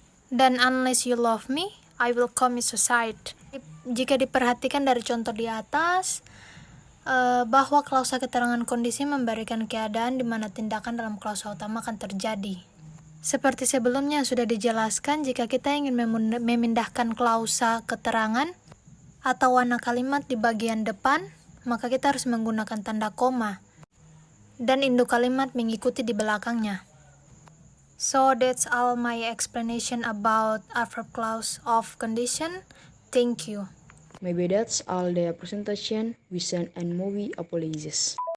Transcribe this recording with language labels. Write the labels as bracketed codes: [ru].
[en] Dan unless you love me, I will commit suicide. [id] Jika diperhatikan dari contoh di atas, bahwa klausa keterangan kondisi memberikan keadaan di mana tindakan dalam klausa utama akan terjadi. Seperti sebelumnya sudah dijelaskan, jika kita ingin memindahkan klausa keterangan atau warna kalimat di bagian depan, maka kita harus menggunakan tanda koma dan induk kalimat mengikuti di belakangnya. [en] So that's all my explanation about adverb clause of condition. Thank you. Maybe that's all the presentation. We send and movie apologies.